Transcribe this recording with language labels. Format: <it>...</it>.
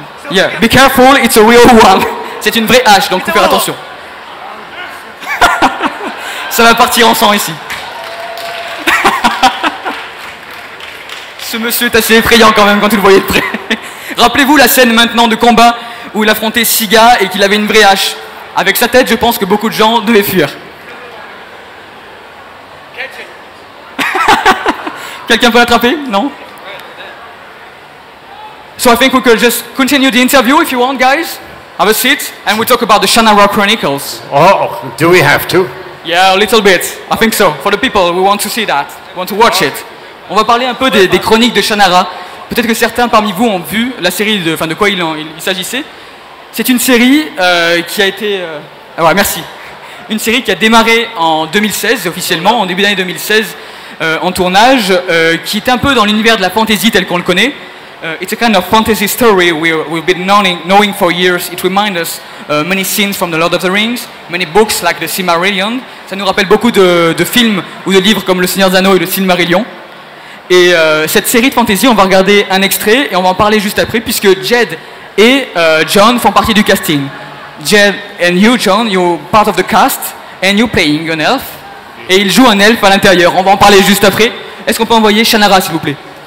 <en>Yeah, be careful, it's a real one.</en> <fr>C'est une vraie hache, donc faut faire attention. Ça va partir en sang ici. Ce monsieur est assez effrayant quand même quand vous le voyez de près. Rappelez-vous la scène maintenant de combat où il affrontait 6 gars et qu'il avait une vraie hache. Avec sa tête, je pense que beaucoup de gens devaient fuir. Quelqu'un peut l'attraper? Non?</fr> <en>So I think we could just continue the interview if you want, guys. Have a seat and we talk about the Shannara Chronicles. Oh, do we have to? Yeah, a little bit. I think so. For the people, we want to see that. We want to watch it.</en> <fr>On va parler un peu des chroniques de Shannara. Peut-être que certains parmi vous ont vu la série, de quoi il s'agissait. C'est une série qui a été... ouais, merci. Une série qui a démarré en 2016, officiellement, en début d'année 2016, en tournage, qui est un peu dans l'univers de la fantasy tel qu'on le connaît.</fr> <en>It's a kind of fantasy story we've been knowing for years. It reminds us many scenes from the Lord of the Rings, many books like the Silmarillion.</en> <fr>Ça nous rappelle beaucoup de films ou de livres comme Le Seigneur des Anneaux et le Silmarillion. Et cette série de fantasy, on va regarder un extrait et on va en parler juste après puisque Jed et John font partie du casting.</fr> <en>Jed and you, John, you're part of the cast and you're playing an elf.</en> <fr>Et il joue un elfe à l'intérieur. On va en parler juste après. Est-ce qu'on peut envoyer Shannara, s'il vous plaît?</fr>